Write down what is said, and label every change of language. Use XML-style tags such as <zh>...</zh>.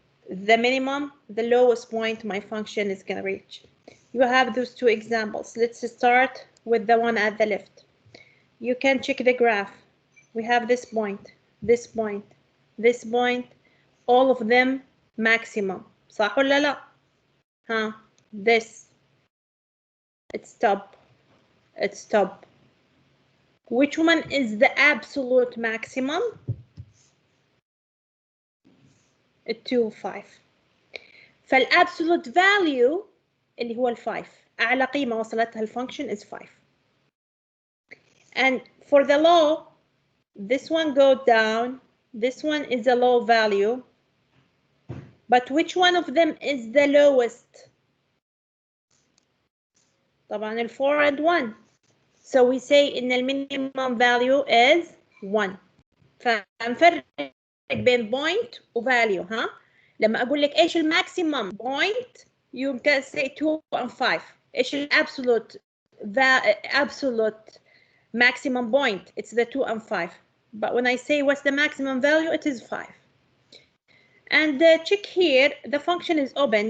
<en>The minimum, the lowest point my function is going to reach. You have those two examples. Let's start with the one at the left. You can check the graph. We have this point, this point, this point, all of them maximum.</en> <ar>صح ولا لا؟ Huh?</ar> <en>This. It's top. It's top. Which one is the absolute maximum? 2 5.</en> <ar>فالabsolute value اللي هو 5. أعلى قيمة وصلتها الفانكشن is 5.</ar> <en>And for the low, this one goes down. This one is a low value. But which one of them is the lowest?</en> <ar>طبعا ال 4 and 1.</ar> <en>So we say in the minimum value is 1.</en> <ar>فنفرق بين point و value, ها? لما أقول لك إيش الماكسيمم point,</ar> <en>you can say 2 and 5.</en> <ar>إيش الابسولوت</ar> <en>absolute maximum point? It's the 2 and 5. But when I say what's the maximum value, it is 5. And check here, the function is open.</en>